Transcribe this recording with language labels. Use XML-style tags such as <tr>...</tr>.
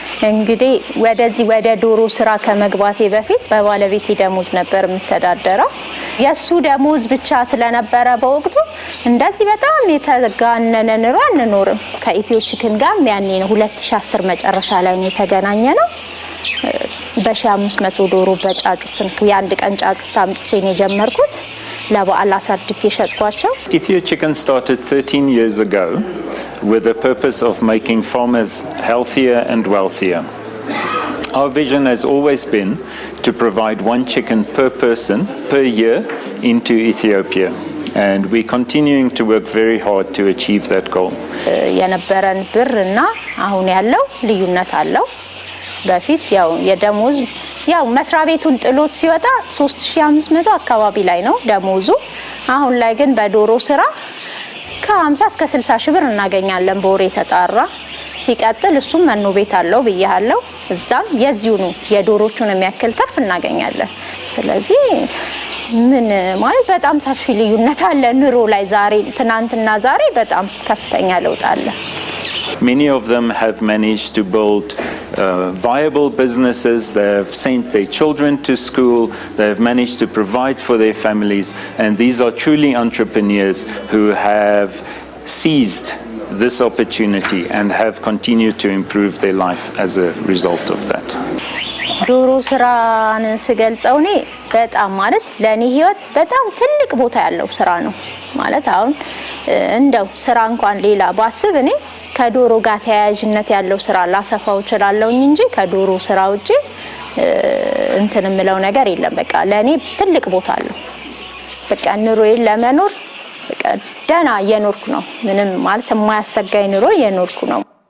<am>እንግዲህ ወደዚህ ወደ ዶሮ ስራ ከመግባቴ በፊት በባለቤቴ ደሞዝ ነበር የምተዳደረው። የሱ ደሞዝ ብቻ ስለነበረ በወቅቱ እንደዚህ በጣም የተጋነነ ኑሮ አንኖርም። ከኢትዮ ቺክን ጋር ያኔ ነው 2010 መጨረሻ ላይ ነው የተገናኘነው። በ1500 ዶሮ በጫጩት የአንድ ቀን ጫጩት አምጥቼ ነው የጀመርኩት። ለበዓል አሳድጌ ሸጥኳቸው።</am> <en>Ethio Chicken started 13 years ago with the purpose of making farmers healthier and wealthier. Our vision has always been to provide one chicken per person per year into Ethiopia. And we're continuing to work very hard to achieve that goal.</en> <am>የነበረን ብርና አሁን ያለው ልዩነት አለው። በፊት ያው የደሞዝ ያው መስሪያ ቤቱን ጥሎት ሲወጣ 3500 አካባቢ ላይ ነው ደሞዙ። አሁን ላይ ግን በዶሮ ስራ ከ50 እስከ 60 ሺህ ብር እናገኛለን በወር የተጣራ። ሲቀጥል እሱም መኖ ቤት አለው ብያለሁ። እዛም የዚሁኑ የዶሮቹን የሚያክል ትርፍ እናገኛለን። ስለዚህ ምን ማለት በጣም ሰፊ ልዩነት አለ ኑሮ ላይ ዛሬ ትናንትና ዛሬ በጣም ከፍተኛ ለውጥ አለ።</am> <en>Many of them have managed to build viable businesses. They have sent their children to school. They have managed to provide for their families. And these are truly entrepreneurs who have seized this opportunity and have continued to improve their life as a result of that.</en> <am>ዶሮ ስራን ስገልጸው እኔ በጣም ማለት ለኔ ህይወት በጣም ትልቅ ቦታ ያለው ስራ ነው ማለት አሁን እንደው ስራ እንኳን ሌላ ባስብ እኔ ከዶሮ ጋር ተያያዥነት ያለው ስራ ላሰፋው እችላለሁ እንጂ ከዶሮ ስራ ውጪ እንትን የምለው ነገር የለም። በቃ ለኔ ትልቅ ቦታ አለው። በቃ ኑሮዬን ለመኖር በቃ ደህና እየኖርኩ ነው። ምንም ማለት የማያሰጋኝ ኑሮ እየኖርኩ ነው።</am>